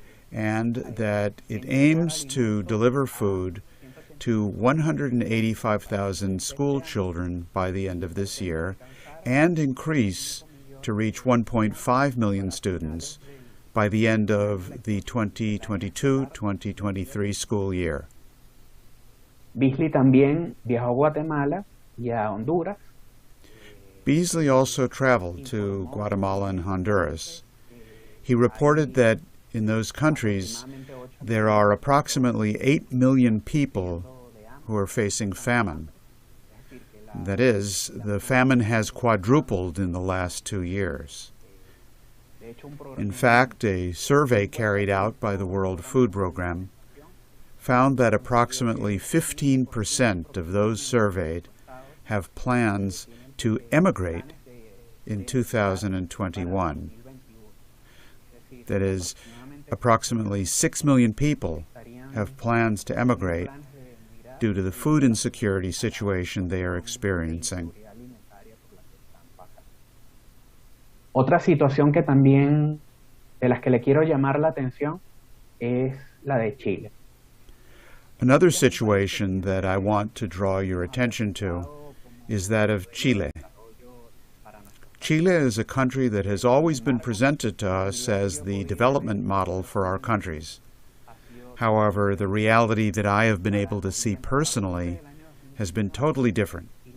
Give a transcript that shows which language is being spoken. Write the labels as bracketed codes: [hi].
[en] and that it aims to deliver food to 185,000 school children by the end of this year and increase to reach 1.5 million students by the end of the 2022-2023 school year. [es] Beasley también viajó a Guatemala y a Honduras. [en] Beasley also traveled to Guatemala and Honduras. He reported that in those countries there are approximately 8 million people who are facing famine. That is, the famine has quadrupled in the last 2 years. In fact, a survey carried out by the World Food Program found that approximately 15% of those surveyed have plans to emigrate in 2021. That is, approximately 6 million people have plans to emigrate due to the food insecurity situation they are experiencing. [es] Otra situación que también de las que le quiero llamar la atención es la de Chile. [en] Another situation that I want to draw your attention to is that of Chile. Chile is a country that has always been presented to us as the development model for our countries. However, the reality that I have been able to see personally has been totally different.